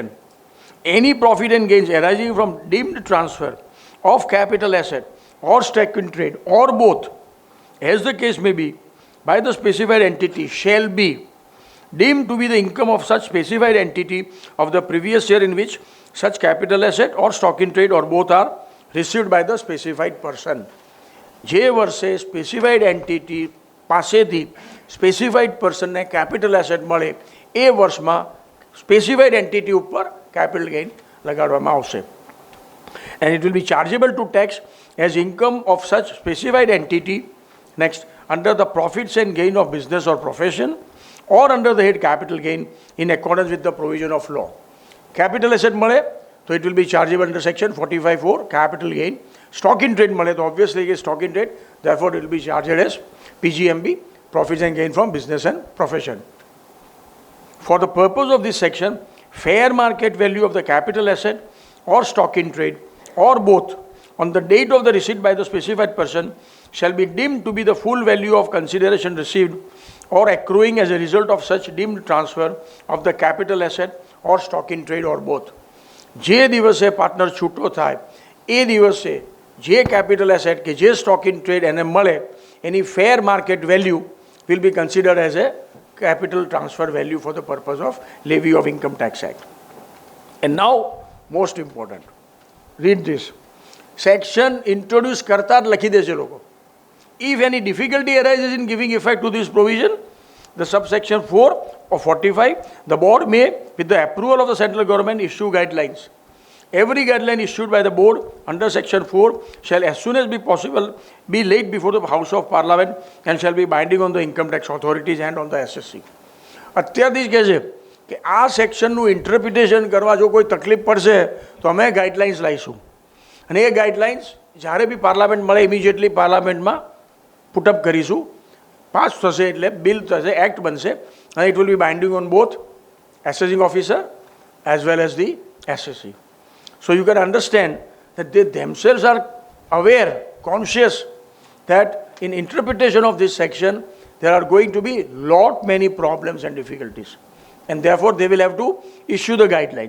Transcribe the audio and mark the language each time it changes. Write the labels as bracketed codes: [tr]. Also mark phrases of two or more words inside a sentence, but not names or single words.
[en] Any profit and gains arising from deemed transfer of capital asset or stock in trade or both, as the case may be, by the specified entity shall be deemed to be the income of such specified entity of the previous year in which such capital asset or stock in trade or both are received by the specified person. [gu] જે વર્ષે [en] specified entity [gu] પાસેથી [en] specified person [gu] ને [en] capital asset [gu] મળે એ વર્ષમાં [en] specified entity [gu] ઉપર [en] capital gain [gu] લગાડવામાં આવશે. [en] And it will be chargeable to tax as income of such specified entity, next, under the profits and gain of business or profession, or under the head capital gain in accordance with the provision of law. Capital asset મળે so it will be chargeable under section 45(4), capital gain. Stock in trade [gu] મળે તો [en] obviously it is stock in trade, therefore it will be charged as PGMB, profits and gain from business and profession. For the purpose of this section, fair market value of the capital asset or stock in trade or both on the date of the receipt by the specified person shall be deemed to be the full value of consideration received or accruing as a result of such deemed transfer of the capital asset or stock in trade or both. [gu] જે દિવસે પાર્ટનર છૂટો થાય એ દિવસે જે [en] capital asset [gu] કે જે [en] stock in trade [gu] એને મળે એની [en] fair market value will be considered as a capital transfer value for the purpose of levy of Income Tax Act. And now, most important, read this. Section introduce [gu] કરતા જ લખી દેશે લોકો. [en] If any difficulty arises in giving effect to this provision, the subsection 4 of 45, the board may, with the approval of the central government, issue guidelines. Every guideline issued by the board under section 4 shall as soon as be possible be laid before the House of Parliament and shall be binding on the income tax authorities and on the SSC. [gu] અત્યારથી જ કહે છે કે આ સેક્શનનું ઇન્ટરપ્રિટેશન કરવા જો કોઈ તકલીફ પડશે તો અમે ગાઈડલાઇન્સ લાવીશું અને એ ગાઈડલાઇન્સ જ્યારે બી પાર્લામેન્ટ મળે ઇમિડિયેટલી પાર્લામેન્ટમાં પુટઅપ કરીશું, પાસ થશે એટલે બિલ થશે, એક્ટ બનશે [en] and it will be binding on both assessing officer as well as the SSC. So you can understand that they themselves are aware, conscious that in interpretation of this section there are going to be many problems and difficulties, and therefore they will have to issue the guidelines.